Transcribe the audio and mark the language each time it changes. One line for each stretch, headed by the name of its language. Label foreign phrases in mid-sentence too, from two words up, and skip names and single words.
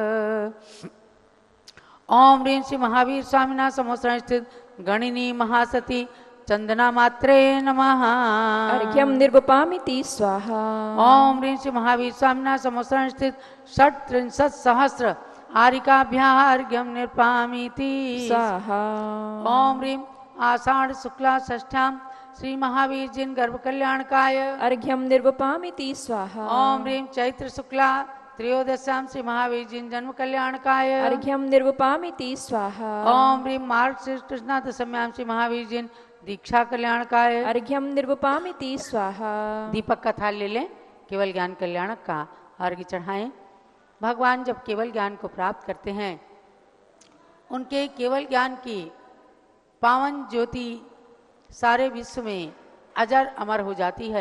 Sanskrit: ओम ह्रीं श्री महावीर स्वामिनां समोसरण स्थित गणिनी महासती चंदना मात्रे नमः अर्घ्यम निर्वपामिति स्वाहा। ओम ह्रीं श्री महावीर स्वामिनां समोसरण स्थित 63 सहस्र आरिकाभ्यः अर्घ्यम निर्पामिति स्वाहा। ओम ह्रीं आषाढ़ शुक्ला षष्ठ्यां श्री महावीर जिन गर्भ कल्याणकाय अर्घ्यम निर्वपामिति स्वाहा। ओम ह्रीं चैत्र शुक्ला त्रयोदश्यां श्री महावीर जिन जन्म कल्याणकाय अर्घ्यम निर्वपामिति स्वाहा। ओम ह्रीं मार्ग कृष्णा दशम्यां श्री महावीर जिन दीक्षा कल्याणकाय अर्घ्यम निर्वपामिति स्वाहा।
Hindi: दीपक का थाल ले लें, केवल ज्ञान कल्याणक का अर्घ्य चढ़ाएं। भगवान जब केवल ज्ञान को प्राप्त करते हैं, उनके केवल ज्ञान की पावन ज्योति सारे विश्व में अजर अमर हो जाती है।